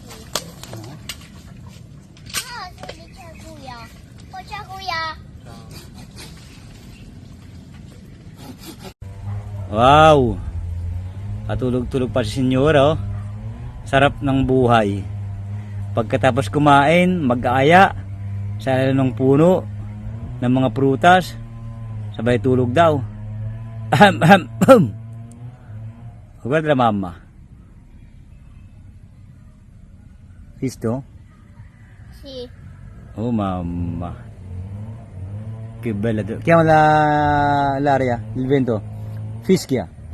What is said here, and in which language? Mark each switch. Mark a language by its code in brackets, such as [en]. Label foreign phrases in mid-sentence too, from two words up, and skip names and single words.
[en] Wow! [tl] Katulog-tulog pa si Senyora oh. Sarap ng buhay. Pagkatapos kumain, mag-aaya sa ilalim ng puno ng mga prutas. Sabay tulog daw. [it] Guarda mamma. Visto? Sì. Oh mamma. Che bella. Chiama l'aria, il vento. Fischia.